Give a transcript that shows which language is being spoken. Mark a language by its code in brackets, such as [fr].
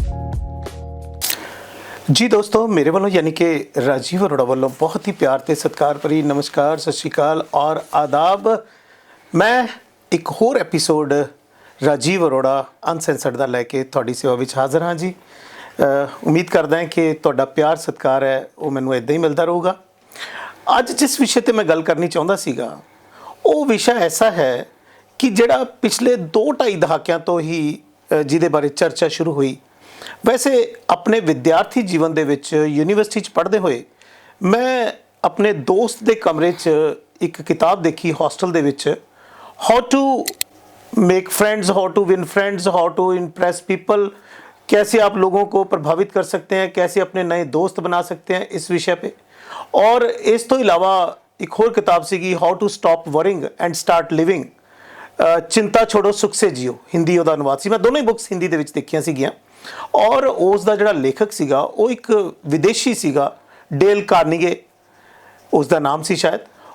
[hi] जी दोस्तों, मेरे वालों यानी कि राजीव अरोड़ा वालों बहुत ही प्यार ते सत्कार भरी नमस्कार, सत श्री अकाल और आदाब। मैं एक होर एपीसोड [pa] राजीव अरोड़ा अनसैंसर्ड ਦਾ ਲੈ ਕੇ ਤੁਹਾਡੀ ਸੇਵਾ ਵਿੱਚ ਹਾਜ਼ਰ ਹਾਂ ਜੀ। ਉਮੀਦ ਕਰਦਾ ਹਾਂ ਕਿ ਤੁਹਾਡਾ ਪਿਆਰ ਸਤਿਕਾਰ ਹੈ ਉਹ ਮੈਨੂੰ ਇਦਾਂ ਹੀ ਮਿਲਦਾ ਰਹੂਗਾ। ਅੱਜ ਜਿਸ ਵਿਸ਼ੇ ਤੇ ਮੈਂ ਗੱਲ ਕਰਨੀ ਚਾਹੁੰਦਾ ਸੀਗਾ ਉਹ ਵਿਸ਼ਾ ਐਸਾ ਹੈ ਕਿ ਜਿਹੜਾ ਪਿਛਲੇ 2-2.5 ਦਹਾਕਿਆਂ ਤੋਂ ਹੀ ਜਿਹਦੇ ਬਾਰੇ ਚਰਚਾ ਸ਼ੁਰੂ ਹੋਈ। ਵੈਸੇ ਆਪਣੇ ਵਿਦਿਆਰਥੀ ਜੀਵਨ ਦੇ ਵਿੱਚ ਯੂਨੀਵਰਸਿਟੀ 'ਚ ਪੜ੍ਹਦੇ ਹੋਏ ਮੈਂ ਆਪਣੇ ਦੋਸਤ ਦੇ ਕਮਰੇ 'ਚ ਇੱਕ ਕਿਤਾਬ ਦੇਖੀ ਹੌਸਟਲ ਦੇ ਵਿੱਚ, [hi] how to make friends, how to win friends, how to impress people, कैसे आप लोगों को प्रभावित कर सकते हैं, कैसे अपने नए दोस्त बना सकते हैं, इस विषय पे। और इस तो अलावा एक और किताब see how to stop worrying and start living, चिंता छोड़ो सुख से जियो, हिंदी [pa] ਉਹਦਾ ਅਨੁਵਾਦ ਸੀ। ਮੈਂ ਦੋਨੋਂ ਹੀ ਬੁੱਕਸ ਹਿੰਦੀ ਦੇ ਵਿੱਚ ਦੇਖੀਆਂ ਸੀਗੀਆਂ ਔਰ ਉਸ ਦਾ ਜਿਹੜਾ ਲੇਖਕ ਸੀਗਾ ਉਹ ਇੱਕ ਵਿਦੇਸ਼ੀ ਸੀਗਾ, ਡੇਲ ਕਾਰਨੀਗੇ ਉਸ ਦਾ ਨਾਮ ਸੀ ਸ਼ਾਇਦ।